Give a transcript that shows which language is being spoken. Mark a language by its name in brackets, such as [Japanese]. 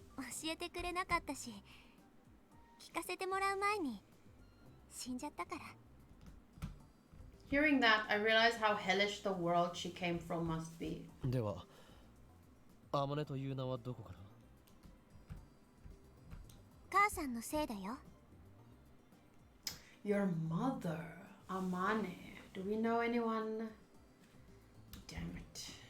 [Japanese] 教えてくれなかったし、聞かせてもらう前に死んじゃったから。 [English] Hearing that, I realized how hellish the world she came from must be. [Japanese] ではアマネという名はどこから？母さんのせいだよ。 [English] Your mother, Amane. Do we know anyone? Damn it.